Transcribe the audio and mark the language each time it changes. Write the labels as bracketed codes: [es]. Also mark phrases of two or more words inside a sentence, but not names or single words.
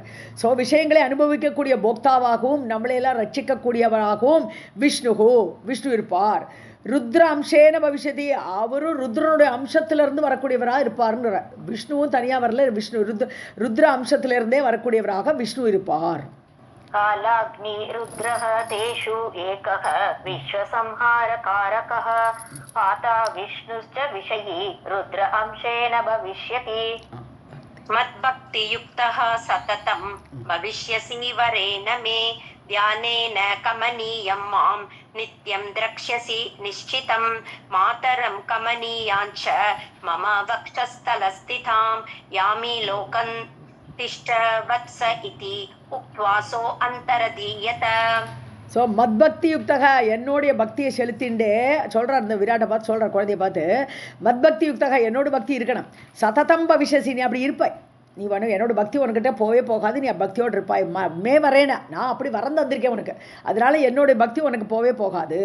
[ta] ஸோ விஷயங்களை அனுபவிக்கக்கூடிய போக்தாவாகவும் நம்மளையெல்லாம் ரட்சிக்கக்கூடியவராகவும் விஷ்ணு இருப்பார். [sa] रुद्र अंशेन भविष्यति, [ta] அவரும் ருத்ரனுடைய அம்சத்திலிருந்து வரக்கூடியவராக இருப்பார்ன்ற. விஷ்ணுவும் தனியாக வரல, ருத்ர அம்சத்திலிருந்தே வரக்கூடியவராக விஷ்ணு இருப்பார். [sa] कालाग्नि रुद्रः तेषु एकः विश्वसंहारकारकः पाता विष्णुश्च विषयी रुद्र अंशेन भविष्यति. मद्भक्तियुक्तः सततं भविष्यसि वरेण मे ध्यानेन कमनीयं मां नित्यं द्रक्ष्यसि निश्चितं मातरं कमनीयाञ्च मम वक्षस्थलस्थितां यामि लोकं तिष्ठ वत्स इति उक्त्वासो अन्तरदीयत. [ta] ஸோ [sa] मद्भक्ति युक्तः, [ta] என்னுடைய பக்தியை செலுத்திண்டே சொல்கிறார். இந்த விராட்டை பார்த்து சொல்கிறார், குழந்தைய பார்த்து, [sa] मद्भक्ति युक्तः, [ta] என்னோட பக்தி இருக்கணும். [sa] सततं भविष्यसि, [ta] நீ அப்படி இருப்பாய். நீ என்னோட பக்தி உனக்கிட்ட போவே போகாது, நீ பக்தியோடு இருப்பாய். [sa] मे वरेण, [ta] நான் அப்படி வரந்து வந்திருக்கேன் உனக்கு, அதனால என்னுடைய பக்தி உனக்கு போவே போகாது.